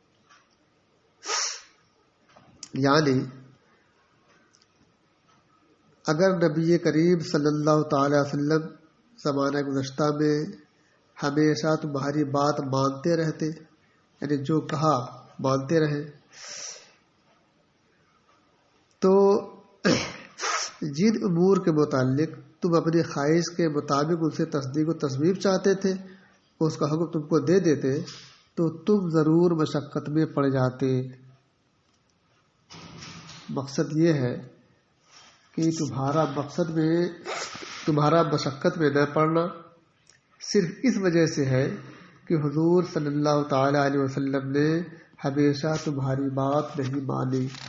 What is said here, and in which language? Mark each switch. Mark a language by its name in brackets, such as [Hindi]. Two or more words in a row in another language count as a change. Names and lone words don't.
[Urdu] یعنی اگر نبی کریم [Arabic] صلی اللہ تعالی وسلم [Urdu] زمانہ گزشتہ میں ہمیشہ تمہاری بات مانتے رہتے، یعنی جو کہا مانتے رہے، تو جن امور کے متعلق تم اپنی خواہش کے مطابق ان سے تصدیق و تصویب چاہتے تھے، اس کا حکم تم کو دے دیتے، تو تم ضرور مشقت میں پڑ جاتے۔ مقصد یہ ہے کہ تمہارا مشقت میں نہ پڑنا صرف اس وجہ سے ہے کہ حضور [Arabic] صلی اللہ تعالی علیہ وسلم [Urdu] نے ہمیشہ تمہاری بات نہیں مانی۔